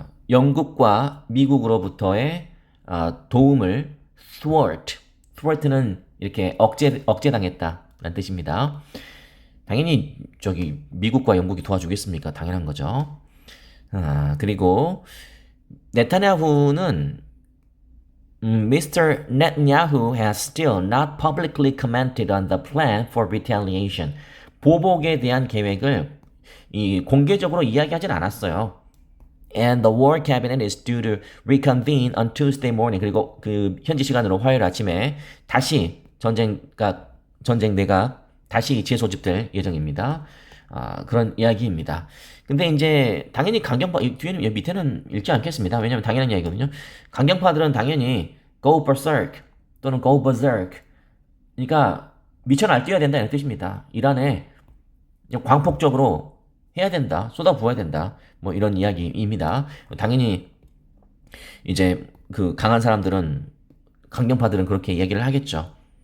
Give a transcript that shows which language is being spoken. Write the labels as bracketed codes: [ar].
[ko] 영국과 미국으로부터의 도움을 thwart는 이렇게 억제당했다라는 뜻입니다. 당연히 저기 미국과 영국이 도와주겠습니까? 당연한 거죠. 그리고 네타냐후는 Mr. [en] Netanyahu has still not publicly commented on the plan for retaliation. [ko] 보복에 대한 계획을 공개적으로 이야기하진 않았어요. [en] And the war cabinet is due to reconvene on Tuesday morning. [ko] 그리고 그 현지 시간으로 화요일 아침에 다시 전쟁 내각 다시 재소집될 예정입니다. 그런 이야기입니다. 근데 이제 당연히 강경파 뒤에는 밑에는 읽지 않겠습니다. 왜냐면 당연한 이야기거든요. 강경파들은 당연히 [en] go berserk [ko] 또는 go berserk. 그러니까 미쳐 날뛰어야 된다 이런 뜻입니다. 이란에 광폭적으로 해야 된다, 쏟아부어야 된다, 뭐 이런 이야기입니다. 당연히 이제 그 강한 사람들은 강경파들은 그렇게 이야기를 하겠죠.